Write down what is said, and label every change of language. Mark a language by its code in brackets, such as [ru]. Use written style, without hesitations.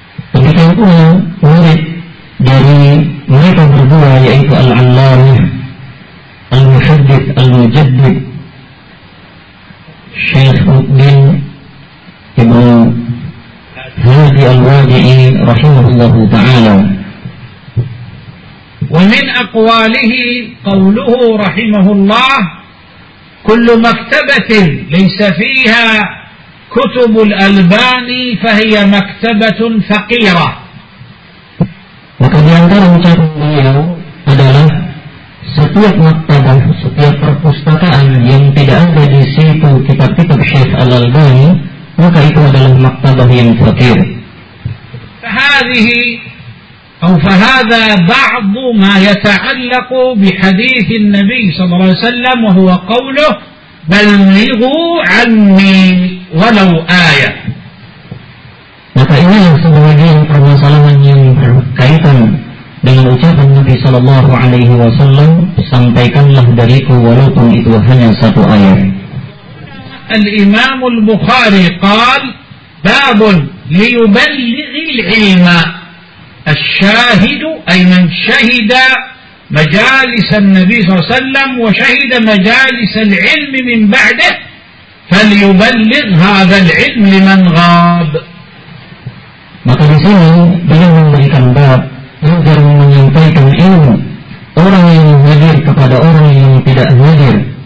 [id] Demikian pula murid dari mereka berdua yaitu Al-Allamah Al-Muhaddits Al-Mujaddid Syekh Muqbil Ibn Hadi Al-Wadi'i rahimahullahu ta'ala. [ar] ومن أقواله قوله رحمه الله كل مكتبة ليس فيها كتب الألباني فهي مكتبة فقيرة. وكان يعتبر مكتبه [id] adalah setiap maktabah, setiap perpustakaan yang tidak ada di situ kitab-kitab Syekh Al-Albani, maka itu adalah maktabah yang fakir. [ar] فهذه أو فهذا بعض ما يتعلق بحديث النبي صلى الله عليه وسلم وهو قوله بلغوا عني ولو آية. [id] Maka ini yang sebagian permasalahan yang berkaitan dengan ucapan Nabi sallallahu alaihi wasallam, sampaikanlah dariku walaupun itu hanya satu ayat. [ar] الإمام البخاري قال باب ليبلغ العلم الشاهد أي من شهد مجالس النبي صلى الله عليه وسلم وشهد مجالس العلم من بعده فليبلغ هذا العلم لمن غاب. [id] Maka di sini beliau memberikan bab agar menyampaikan ilmu orang yang hadir kepada orang yang tidak hadir.